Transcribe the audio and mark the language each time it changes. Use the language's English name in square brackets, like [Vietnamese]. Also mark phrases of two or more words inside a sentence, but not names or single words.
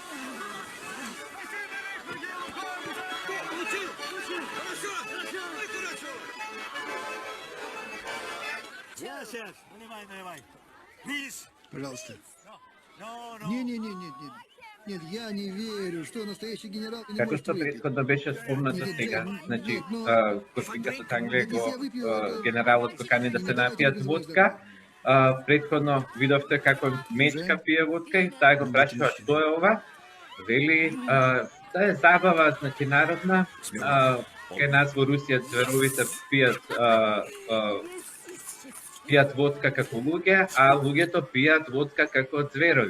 [Russian] Сейчас. Наливай. Видишь? Пожалуйста. Нет, я не верю, что настоящий генерал не [Macedonian] Како [Russian] может [Macedonian] што [Russian] выпить. [Macedonian] претходно беше спомнато сега, значи, господарот од Англија генералот го кани да се напијат водка, претходно видовте како Мечка пие водка и таа го прашува што е ова, вели, таа е забава, значи, народна, кај нас во Русија зверовите пијат водка како луѓе, а луѓето пијат водка како зверови.